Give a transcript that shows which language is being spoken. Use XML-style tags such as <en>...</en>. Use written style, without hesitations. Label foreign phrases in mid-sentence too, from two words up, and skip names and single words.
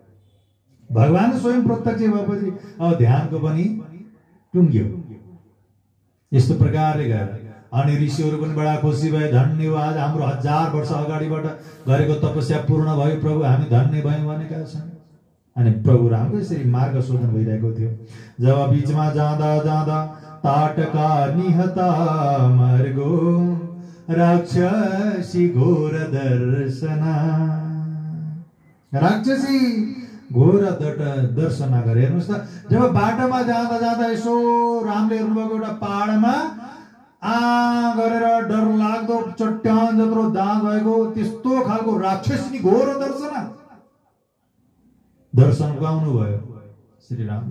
<ne>भगवान स्वयं प्रत्यक्ष भएपछि अब ध्यानको पनि टुङ्ग्यो। यस्तो प्रकारले गएर अनि ऋषिहरू पनि बडा खुसी भए। धन्यवाद, हाम्रो 1000 वर्ष अगाडिबाट गरेको तपस्या पूर्ण भयो प्रभु, हामी धन्य भयौँ भनेका छन्। अनि प्रभु रामको यसरी मार्ग शोधन भइरहेको थियो। जब बीचमा जाँदा जाँदा</ne> <sa>ताटका निहता मार्गो राक्षसी घोर दर्शना, राक्षसी घोर दर्शना गरे।</sa> <ne>हेर्नुहोस् त, जब बाटोमा जाँदा जाँदा यसो रामले हेर्नुभएको एउटा पहाडमा गरेर डर लाग्दो चट्टान जत्रो दाँत भएको त्यस्तो खालको राक्षसी घोर दर्शन पाउनु भयो श्री रामले।</ne>